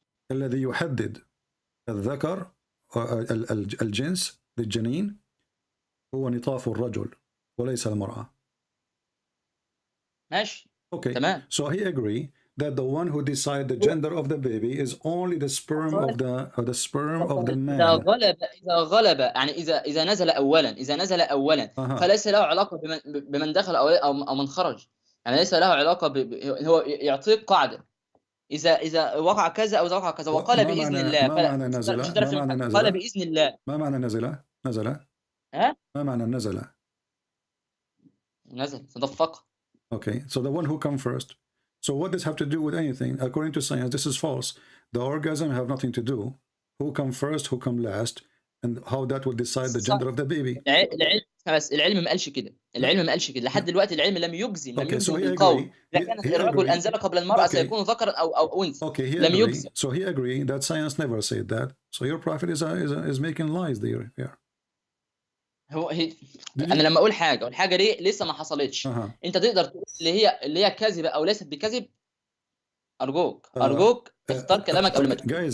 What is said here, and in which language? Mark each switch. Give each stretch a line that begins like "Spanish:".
Arabic: الذي يحدد الذكر الجنس للجنين هو نطاف الرجل وليس المرأة. ماشي.
English: Okay.
Arabic: تمام.
English: So he agree that the one who decide the gender of the baby is only the sperm of the man.
Arabic: إذا غلب يعني إذا نزل أولا فليس له علاقة بمن دخل أو من خرج، يعني ليس له علاقة هو يعطيك قاعدة إذا وقع كذا أو إذا وقع كذا وقال بإذن الله. ما معنى نزل؟ قال بإذن الله. ما معنى نزل؟ ما معنى نزل تدفق.
English: Okay, so the one who come first. So what does have to do with anything? According to science, this is false. The orgasm have nothing to do. Who come first, who come last, and how that will decide the gender of the baby.
Arabic: العلم ما قالش كده. لحد دلوقتي العلم لم يجزم بالقول. إذا كانت الرجل أنزل قبل المرأة سيكون ذكرا أو أنثى. لم يجزم.
English: So he agreed that science never said that. So your prophet is making lies there. Yeah.
Arabic: انا لما اقول حاجه والحاجه دي لسه ما حصلتش، انت تقدر تقول اللي هي كاذبه او ليست بكذب؟ ارجوك اختار كلامك قبل ما تقول.